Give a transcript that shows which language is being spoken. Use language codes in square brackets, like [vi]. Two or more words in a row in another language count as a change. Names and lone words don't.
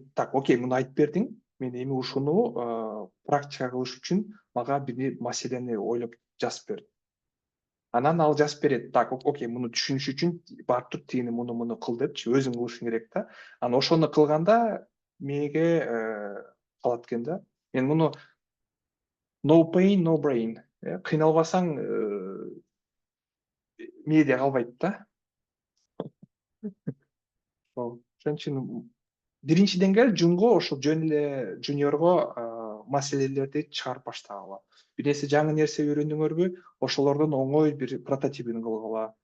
[ky] Так, окей, муну айтып бердиң, мен эми ушуну практика кылыш үчүн мага бир маселени ойлоп жазып бер. Анан ал жазып берет. Так, окей, муну түшүнүш үчүн барып туруп тигини муну кыл депчи, өзүң кылышың керек да. Анан ошону кылганда мээге калат экен да. Мен муну [en] no pain, no brain. [ky] Кыйналбасаң мээде калбайт да. Ошон үчүн биринчи деңгээл жунго, ошол жөн эле жуниорго маселелерди чыгарып баштагыла. Бир нерсе, жаңы нерсе үйрөнүңөрбү, ошолордун оңой бир прототипин кылгыла.